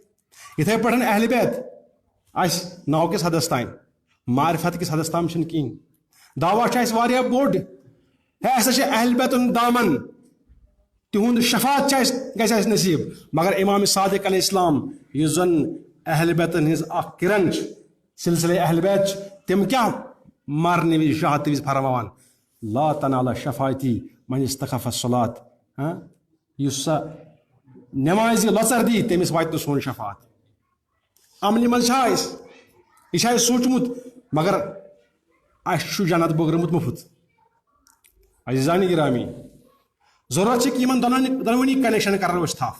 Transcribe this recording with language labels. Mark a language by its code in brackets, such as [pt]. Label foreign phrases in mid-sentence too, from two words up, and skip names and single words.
[ks] یِتھٕے پٲٹھۍ اہل بیت اَسہِ ناو کِس حدس تانۍ, معرفت کِس حدس تام چھُنہٕ کِہینۍ. دعوا چھُ اَسہِ واریاہ بوٚڑ. ہے اَسہِ چھِ اہل بیتُن دامن, تِہُنٛد شفاعت چھِ اَسہِ گژھِ اَسہِ نصیٖب. مگر امام صادق علیہ السلام یُس زن اہل بیتن ہٕنٛز اکھ کرن چھِ, سلسلے اہل بیت چھِ, تِم کیٛاہ مرنہٕ وِزِ شہادتہٕ وِزِ فرماوان [ar] لا تنال شفاعتی من استخف الصلاۃ. [ks] یُس سا نٮ۪مازِ لۄژر دی تٔمِس واتہِ نہٕ سون شفاعت. عملہِ منٛز چھا اَسہِ, یہِ چھُ اَسہِ سوٗنٛچمُت مگر اَسہِ چھُ جنت بٲگرٲمُت مُفت. عزیزانہِ گرامی, ضروٗرت چھِ کہِ یِمن دۄنوٕنی کنیکشن کرو أسۍ تھپھ.